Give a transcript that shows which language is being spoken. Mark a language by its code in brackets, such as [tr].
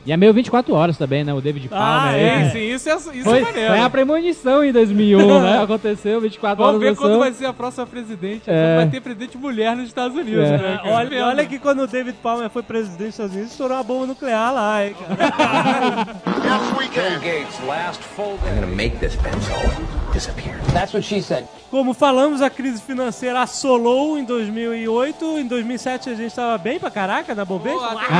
[pt] E é meio 24 horas também, né? O David Palmer. Ah, sim, isso foi maneiro. Foi a premonição em 2001, né? Aconteceu 24 Vamos Vamos ver quando vai ser a próxima presidente. É. Vai ter presidente mulher nos Estados Unidos. Né? Olha que quando o David Palmer foi presidente dos Estados Unidos, estourou uma bomba nuclear lá, hein, cara. [en] Yes, we can. Gates, last fold. I'm gonna make this pencil disappear. That's what she said. [pt] Como falamos, a crise financeira assolou em 2008. Em 2007, a gente estava bem pra caraca na Bovespa.